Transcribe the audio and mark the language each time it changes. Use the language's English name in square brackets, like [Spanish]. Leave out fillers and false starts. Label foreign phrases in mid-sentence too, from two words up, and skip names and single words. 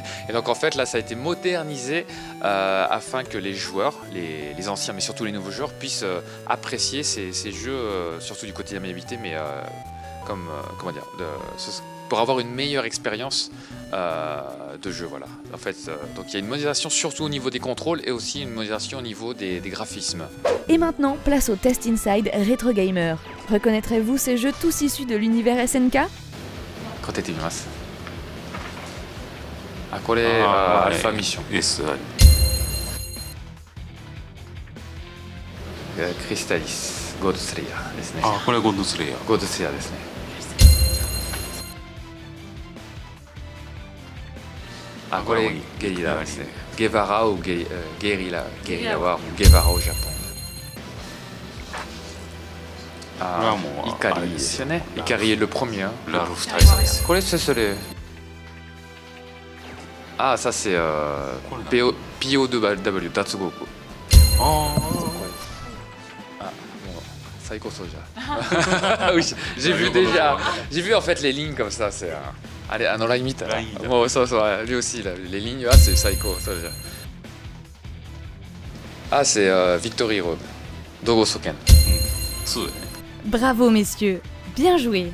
[French] Et donc, en fait, là, ça a été modernisé afin que les joueurs, les anciens, mais surtout les nouveaux joueurs, puissent apprécier ces jeux, surtout du côté de la maniabilité, mais comment dire, pour avoir une meilleure expérience de jeu. Voilà. En fait, donc il y a une modélisation surtout au niveau des contrôles et aussi une modélisation au niveau des graphismes. Et maintenant, place au test inside Retro Gamer. Reconnaîtrez-vous ces jeux tous issus de l'univers SNK? [Japanese] 当ててみます。あ、これはアルファミッション。 S クリスタリス、ゴードスレイヤーですね。あ、これはゴッドスレイヤー。ゴードスレイヤーですね。あ、これゲリラですね。ゲバラouゲリラはゲバラ [French] au Japon。 [Japanese] あ、イカリですよね。 [French] イカリest le premier。 [Japanese] ラルフ大佐です。これc'estそれ。 [French] あ、ça c'est PO2W 脱獄。 [Japanese] ああ。 [French] Saiko Soja. Oui, j'ai vu déjà. J'ai vu en fait les lignes comme ça. C'est allez, à la limite. Bon, ça, lui aussi, là, les lignes. Ah, c'est Saiko Soja. Ah, c'est Victory Road. Dogo Soken. Bravo messieurs, bien joué.